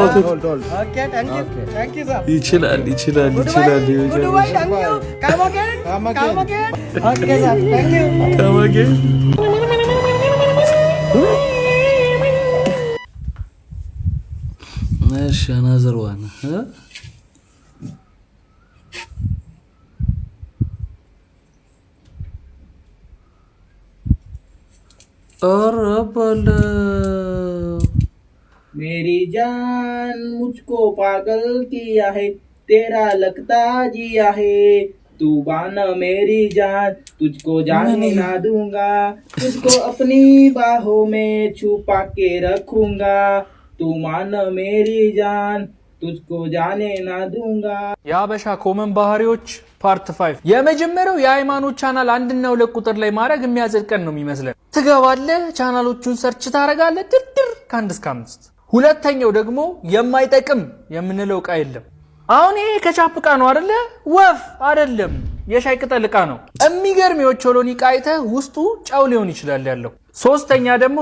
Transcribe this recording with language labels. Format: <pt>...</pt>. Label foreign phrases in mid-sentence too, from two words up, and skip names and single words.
<en>okay, thank you sir.</en> <am>ይችላል</am> <en>Goodbye, thank you. Come again. Okay sir, thank you. Come again. እሺ another one, huh?</en> <hi>और मेरी जान मुझको पागल किया है तेरा लगता जिया है तू बाना मेरी जान तुझको जाने ना दूंगा तुझको अपनी बाहों में छुपा के रखूंगा तू माना मेरी जान तुझको जाने ना दूंगा</hi> <am>የሀበሻ ኮመን ባህሪዎች ፓርት 5 የመጀመሪያው የሃይማኖት ቻናል 1 እና 2 ቁጥር ላይ ማድረግ የሚያዘልቀን ነው የሚመስለን ትገባለህ ቻናሎቹን ሰርች ታረጋለህ ድርድር ከ1 እስከ 5 ሁለተኛው ደግሞ የማይጠቅም የምንለው ቃ የለም አሁን ይሄ ከቻፕ ቃ ነው አይደለ ወፍ አይደለም የሻይ ቅጠል ቃ ነው የሚገርም የኦቾሎኒ ቃይተ ውስጡ ጫው ሊሆን ይችላል ያለው ሶስተኛ ደግሞ</am>